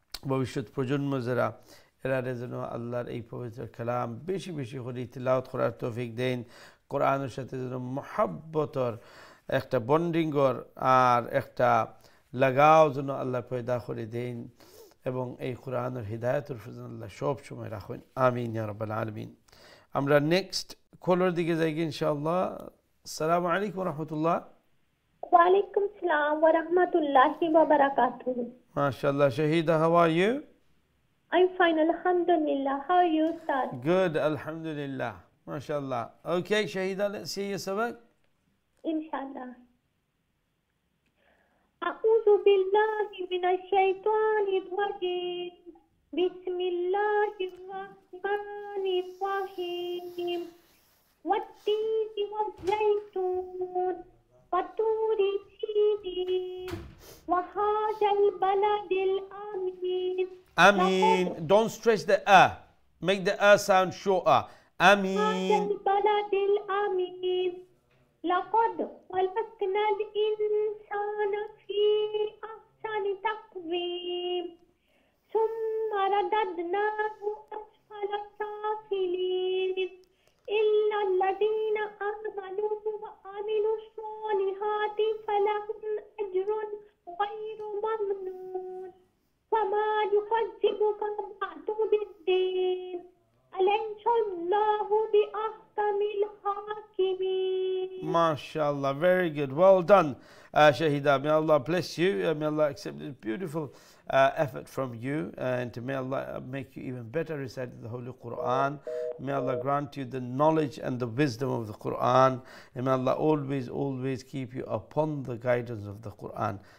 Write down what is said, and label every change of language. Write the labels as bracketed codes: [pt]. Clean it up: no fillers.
[bn] ভবিষ্যৎ প্রজন্ম যারা এরা যেন আল্লাহর এই পবিত্র কালাম বেশি বেশি করে তিলাওয়াত করার তৌফিক দেন কোরআনের সাথে যেন মহব্বতর একটা বন্ডিংর আর একটা লাগাও যেন আল্লাহ পয়দা করে দেন এবং এই কোরআনের হিদায়াতের উপর আল্লাহ সব সময় রাখুন আমিন ইয়া রাব্বাল আলামিন আমরা নেক্সট কলার দিকে যাই ইনশাআল্লাহ আসসালামু আলাইকুম ওয়া রাহমাতুল্লাহ ওয়া আলাইকুম আসসালাম ওয়া রাহমাতুল্লাহি ওয়া বারাকাতুহু [en] মাশাআল্লাহ শাহিদা how are you I'm fine alhamdulillah how are you Ustad good alhamdulillah mashallah okay shahida let's see your sabak [ar] inshallah أعوذ بالله من الشيطان الرجيم بسم الله الرحمن الرحيم والتين والزيتون وطور سينين وهذا البلد الأمين [en] Amin don't stretch the make the sound shorter Amin [ar] هذا البلد الأمين لقد خلقنا الإنسان في بأحسن تقويم ثم رددناه أسفل سافلين إلا الذين آمنوا وعملوا الصالحات فلهم أجر غير ممنون وما يكذبك بعد بالدين أليس الله بأحكم الحاكمين. [en] MashaAllah, very good, well done, Shahida. May Allah bless you, may Allah accept this beautiful effort from you, and may Allah make you even better recite the Holy Quran. May Allah grant you the knowledge and the wisdom of the Quran, and may Allah always keep you upon the guidance of the Quran.